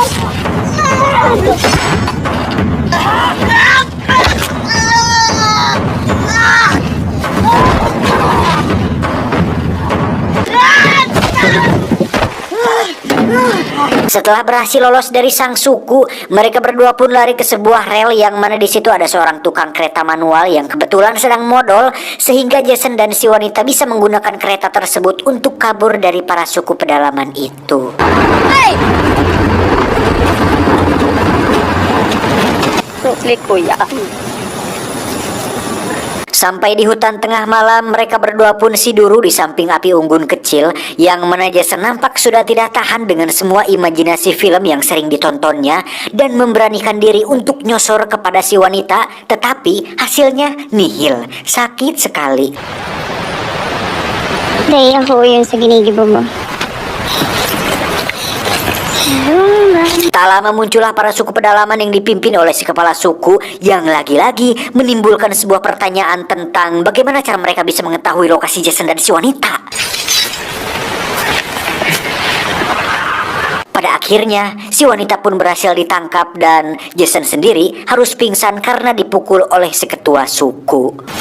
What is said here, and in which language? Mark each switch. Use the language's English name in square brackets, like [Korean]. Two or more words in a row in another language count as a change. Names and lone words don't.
[Indonesian] Setelah berhasil lolos dari sang suku, mereka berdua pun lari ke sebuah rel yang mana di situ ada seorang tukang kereta manual yang kebetulan sedang modal, sehingga Jason dan si wanita bisa menggunakan kereta tersebut untuk kabur dari para suku pedalaman itu. [Filipino] Hey! Sukli kuya. [Indonesian] Sampai di hutan tengah malam, mereka berdua pun siduru di samping api unggun kecil yang mana Jason nampak sudah tidak tahan dengan semua imajinasi film yang sering ditontonnya dan memberanikan diri untuk nyosor kepada si wanita, tetapi hasilnya nihil, sakit sekali. [Filipino] Dahil ako yun sa ginigibo mo. [Indonesian] Tak lama muncullah para suku pedalaman yang dipimpin oleh si kepala suku yang lagi-lagi menimbulkan sebuah pertanyaan tentang bagaimana cara mereka bisa mengetahui lokasi Jason dan si wanita. Pada akhirnya, si wanita pun berhasil ditangkap dan Jason sendiri harus pingsan karena dipukul oleh si ketua suku.